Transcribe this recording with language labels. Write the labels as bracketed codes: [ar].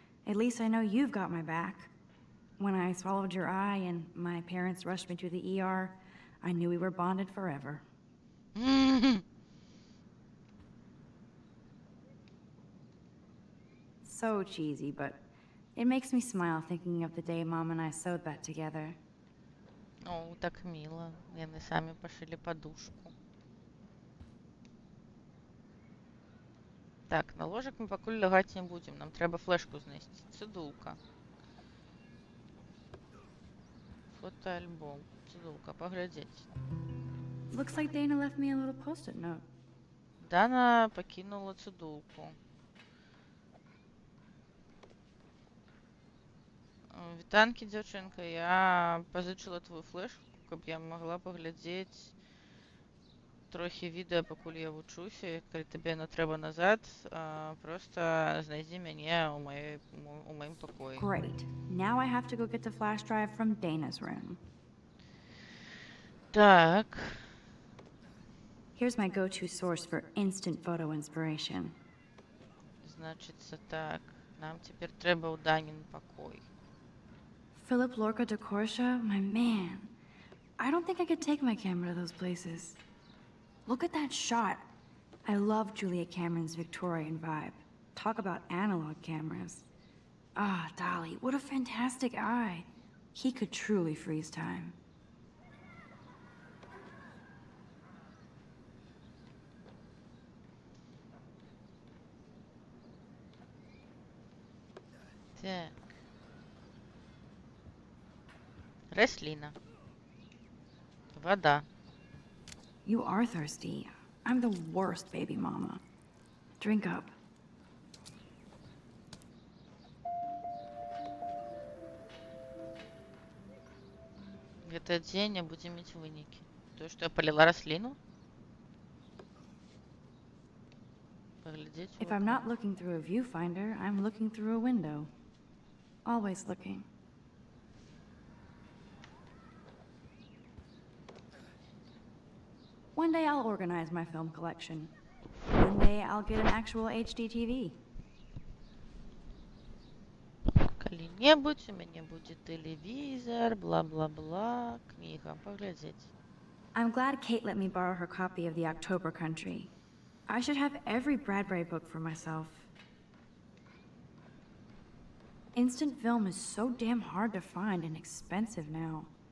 [en] At least I know you've got my back. When I swallowed your eye and my parents rushed me to the ER, I knew we were bonded forever. So cheesy, but it makes me smile thinking of the day Mom and I sewed that together. [ru] О, так мило. [be] Яны самі пашылі падушку. Так, на ложак мы пакуль лягаць не будзем. Нам трэба флешку знайсці. Цыдулка. Фотоальбом. Цыдулка, паглядзець. [en] Looks like Dana left me a little post-it note. [be] Дана пакінула цыдулку. Вітанкі, дзяўчынка, я пазычыла твою флешку, каб я магла паглядзець трохі відэа, пакуль я вучуся. Калі табе яно трэба назад, проста знайдзі мяне ў маім пакоі. [en] Great. Now I have to go get the flash drive from Dana's room. [be] Так. [en] Here's my go-to source for instant photo inspiration. [be] Значыцца так. Нам цяпер трэба ў Данін пакой. [en] Philip Lorca de Courcia, my man. I don't think I could take my camera to those places. Look at that shot. I love Julia Cameron's Victorian vibe. Talk about analog cameras. Ah, Dolly, what a fantastic eye. He could truly freeze time. [be] Так. Рослина. Вода. [en] You are thirsty. I'm the worst baby mama. Drink up. [be] Гэта дзень, а будзем мець вынікі. Тое, што я паліла расліну? Паглядзець. [en] If I'm not looking through a viewfinder, I'm looking through a window. Always looking. One day I'll organize my film collection. One day I'll get an actual HD TV. [be] Калі-небудзь у мяне будзе тэлевізор, бла-бла-бла, кніга, паглядзець. [en] I'm glad Kate let me borrow her copy of The October Country. I should have every Bradbury book for myself. Instant film is so damn hard to find and expensive now.